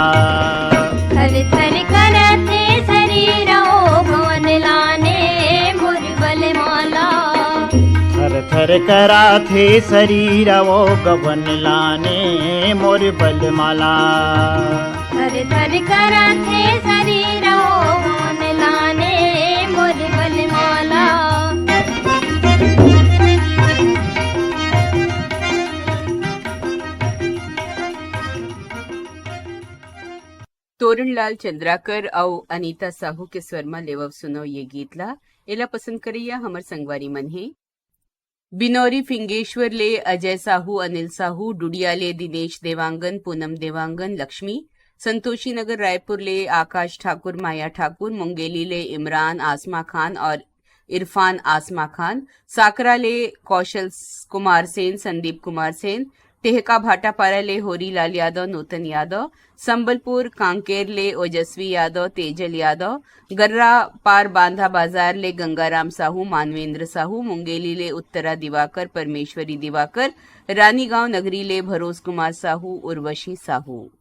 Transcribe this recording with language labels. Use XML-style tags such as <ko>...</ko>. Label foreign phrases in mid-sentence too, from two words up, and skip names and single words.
<hne>थर थर करते शरीर ओ भवन लाने मोर बलमाला। थर थर करा थे शरीरा वो गवन लाने मोर बलमाला। थर थर करते शरीर ओ भवन लाने मोर बलमाला। तोरणलाल चंद्राकर और अनीता साहू के स्वर में लेवव सुनो ये गीत ला। एला पसंद करिया हमर संगवारी मन है बिनौरी फिंगेश्वर ले अजय साहू, अनिल साहू, डुडिया ले दिनेश देवांगन, पूनम देवांगन, लक्ष्मी, संतोषी नगर रायपुर ले आकाश ठाकुर, माया ठाकुर, मुंगेली ले इमरान आसमा खान और इरफान आसमा खान, साकरा ले कौशल कुमार सेन, संदीप कुमार सेन, टेहका भाटापारा ले होरीलाल यादव, नूतन यादव, संबलपुर कांकेर ले ओजस्वी यादव, तेजल यादव, गर्रा पार बांधा बाजार ले गंगाराम साहू, मानवेंद्र साहू, मुंगेली ले उत्तरा दिवाकर, परमेश्वरी दिवाकर, रानीगांव नगरी ले भरोस कुमार साहू, उर्वशी साहू।</hne>